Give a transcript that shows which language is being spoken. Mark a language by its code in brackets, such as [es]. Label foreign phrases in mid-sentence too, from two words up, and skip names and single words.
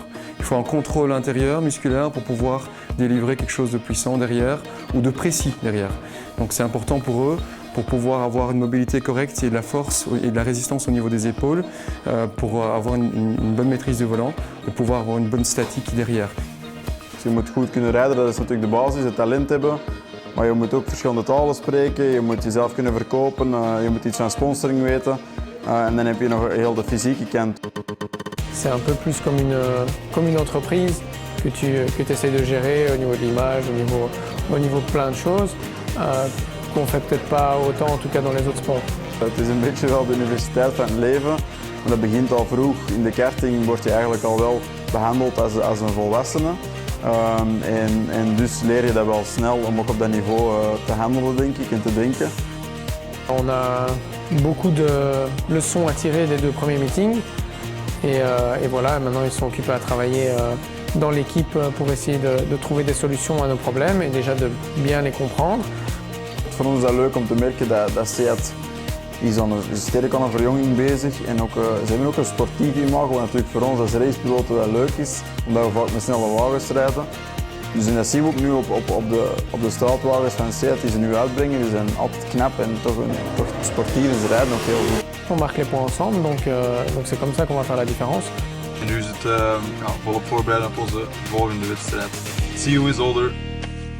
[fr] Il faut un contrôle intérieur musculaire pour pouvoir délivrer quelque chose de puissant derrière ou de précis derrière. Donc c'est important pour eux pour pouvoir avoir une mobilité correcte et de la force et de la résistance au niveau des épaules, pour avoir une bonne maîtrise du volant, de pouvoir avoir une bonne statique derrière. [nl] Dus je moet goed kunnen rijden, dat is natuurlijk de basis, het talent hebben. Maar je moet ook verschillende talen spreken, je moet jezelf kunnen verkopen, je moet iets van sponsoring weten. En dan heb je nog heel de fysieke kant. [fr] C'est un peu plus comme une entreprise que tu essaies de gérer au niveau de l'image, au niveau de plein de choses, qu'on fait peut-être pas autant, en tout cas dans les autres sports. [nl] Het is een beetje wel de universiteit van het leven. Maar dat begint al vroeg. In de karting word je eigenlijk al wel behandeld als een volwassene. En dus leer je dat wel snel om ook op dat niveau te handelen, denk ik, en te denken. [fr] On a beaucoup de leçons à tirer des 2 premiers meetings. Et voilà, maintenant ils sont occupés à travailler dans l'équipe pour essayer de trouver des solutions à nos problèmes et déjà de bien les comprendre. [nl] Voor ons is dat leuk om te merken dat Seat is sterk aan een verjonging bezig en ook, ze hebben ook een sportief imago, wat natuurlijk voor ons als racepiloten wel leuk is, omdat we vaak met snelle wagens rijden. Dus en dat zien we ook nu op de straatwagens van Seat die ze nu uitbrengen. Die zijn altijd knap en toch sportief en ze rijden ook heel goed. On marque les points ensemble, donc c'est comme ça qu'on va faire la différence. En nu is het volop voorbereiden op onze volgende wedstrijd. [en] See who is older.